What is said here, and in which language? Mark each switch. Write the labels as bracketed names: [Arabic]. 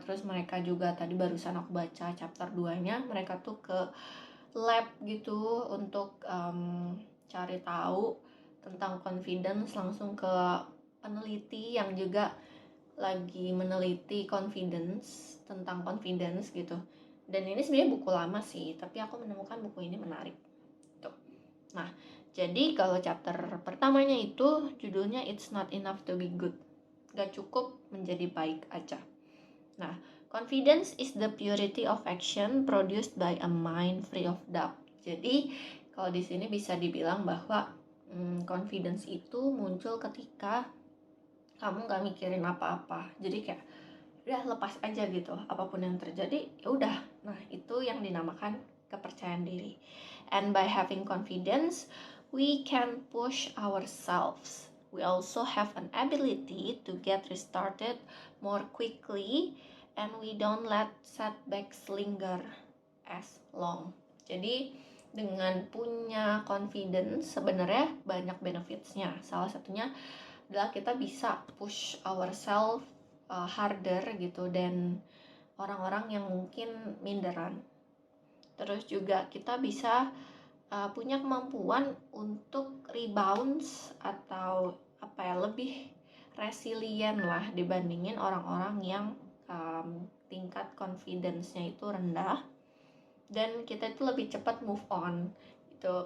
[Indonesian] Terus mereka juga tadi barusan aku baca chapter 2-nya, mereka tuh ke lab gitu untuk cari tahu tentang confidence, langsung ke peneliti yang juga lagi meneliti confidence, tentang confidence gitu. Dan ini sebenarnya buku lama sih, tapi aku menemukan buku ini menarik tuh. Nah, jadi kalau chapter pertamanya itu judulnya [English] It's Not Enough to Be Good, [Indonesian] gak cukup menjadi baik aja. [English] Nah, confidence is the purity of action produced by a mind free of doubt. [Indonesian] Jadi kalau di sini bisa dibilang bahwa confidence itu muncul ketika kamu gak mikirin apa-apa. Jadi kayak udah lepas aja gitu, apapun yang terjadi ya udah. Nah, itu yang dinamakan kepercayaan diri. [English] And by having confidence, we can push ourselves. We also have an ability to get restarted more quickly, and we don't let setbacks linger as long. [Indonesian] Jadi dengan punya confidence sebenarnya banyak benefitsnya. Salah satunya adalah kita bisa [English] push ourselves harder [Indonesian] gitu dan orang-orang yang mungkin minderan. Terus juga kita bisa punya kemampuan untuk rebounds atau lebih resilient lah dibandingin orang-orang yang tingkat confidence-nya itu rendah, dan kita itu lebih cepat move on gitu.